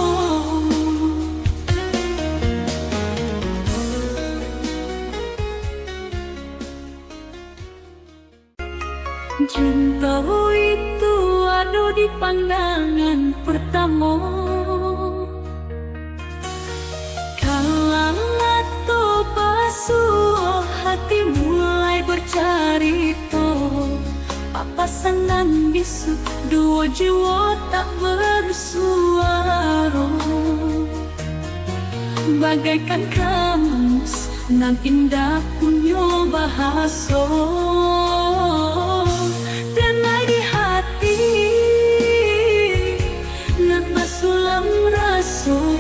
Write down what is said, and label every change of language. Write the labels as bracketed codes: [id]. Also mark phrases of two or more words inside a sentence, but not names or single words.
[id] Cinta itu ada di pandangan pertama. Kala to pasuh hati mulai bercarita, papasan dan bisu dua jiwa tak bersuara. Bagaikan kamus nan indah punya bahasa, [min] denai di hati nan basulam rasa.